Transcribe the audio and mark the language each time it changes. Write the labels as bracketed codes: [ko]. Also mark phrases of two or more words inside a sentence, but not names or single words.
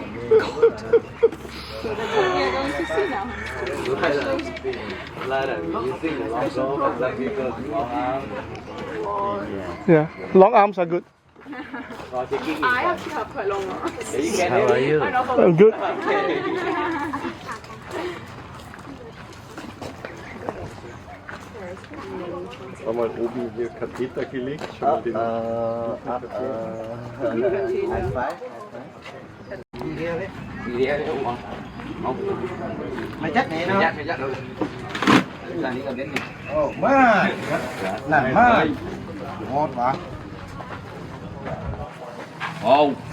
[en] So that's what we are going to see now. Yeah. Long arms are good. I actually have quite long arms. How are you? I'm good. [de] Haben wir oben hier Katheter gelegt? Schon mal den [vi] Mày chắc này đâu? Ồ, má, làm má, ngon quá. Ồ.